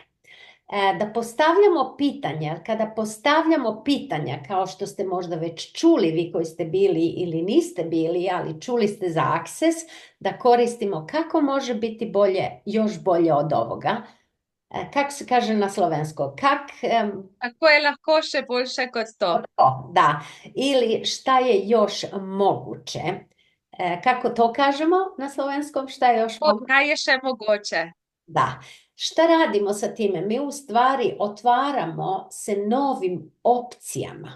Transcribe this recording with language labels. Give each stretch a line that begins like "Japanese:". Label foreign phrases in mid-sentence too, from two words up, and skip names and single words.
Croatian: Da postavljamo pitanja, kada postavljamo pitanja, kao što ste možda već čuli vi koji ste bili ili niste bili, ali čuli ste za Access, da koristimo kako može biti bolje, još bolje od ovoga. Kako se kaže na slovensko?
Slovenian: Kako je lahko še boljše kot to?
Croatian: Da, ili šta je još moguće? Kako to kažemo na slovenskom? Šta je još moguće?
Slovenian: Kaj je še mogoče?
Croatian: Da. Šta radimo sa time? Mi u stvari otvaramo se novim opcijama.